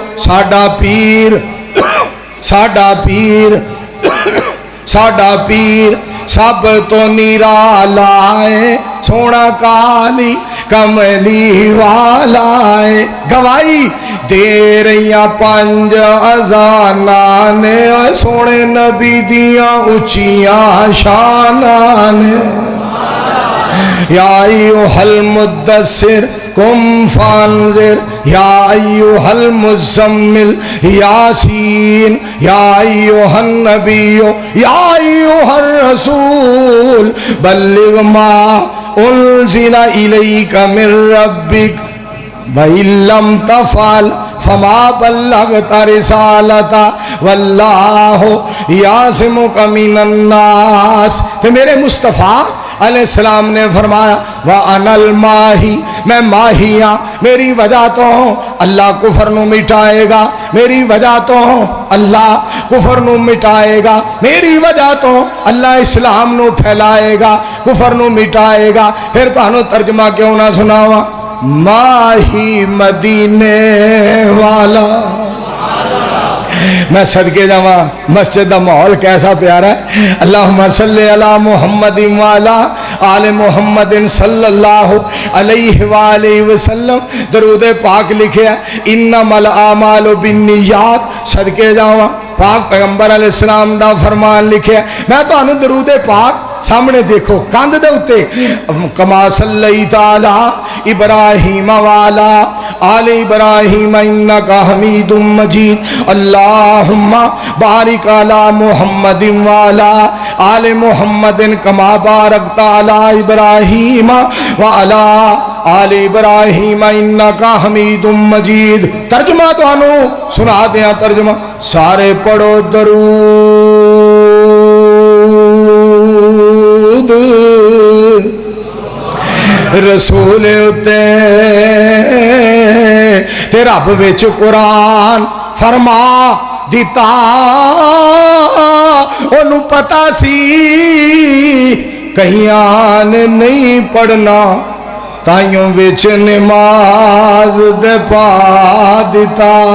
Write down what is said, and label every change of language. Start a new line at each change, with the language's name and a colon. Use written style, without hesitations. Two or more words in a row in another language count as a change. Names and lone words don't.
Punjabi: ساڈا پیر ساڈا پیر ساڈا پیر سب تو نرالا ہے، سونا کالی کملی والا ہے. گواہی دے رہی پنج اذاناں نے سوہنے نبی دیاں اچیاں شاناں نے.
Arabic: يا أيها المدثر قم فأنذر يا أيها المزمل يس يا أيها النبي يا أيها الرسول بلغ ما أنزل إليك من ربك وإن لم تفعل فما بلغت رسالته والله يعصمك من الناس.
Punjabi: تو میرے مصطفیٰ علیہ السلام نے فرمایا
Arabic: وأنا الماحي,
Punjabi: میں ماحیا، میری وجہ تو اللہ کفر نوں مٹائے گا، میری وجہ تو اللہ کفر نوں مٹائے گا، میری وجہ تو اللہ اسلام نوں پھیلائے گا، کفر نوں مٹائے گا. پھر تہانوں ترجمہ کیوں نہ سناواں. ماہی مدینے والا. میں صدقے جاواں,
Urdu: مسجد کا ماحول کیسا پیارا ہے.
Arabic: اللهم صل على محمد وعلى آل محمد صلى الله عليه وسلم.
Punjabi: درود پاک لکھے
Arabic: إنما الأعمال بالنيات.
Punjabi: صدقے جاواں پاک پیغمبر علیہ السلام دا فرمان لکھے. میں تہانوں درود پاک سامنے دیکھو کندھ دے اتے
Arabic: كما صليت على إبراهيم وعلى آل إبراهيم إنك حميد مجيد. اللهم بارك على محمد وعلى آل محمد كما باركت على إبراهيم وعلى آل إبراهيم إنك حميد مجيد.
Punjabi: ترجمہ تہانوں سنا دتا، ترجمہ سارے پڑھو درود رسول اتے تے رب وچ قرآن فرما دتا. اوہنوں پتا سی کئیاں نے نہیں پڑھنا، تائیوں وچ نماز دے پا دتا.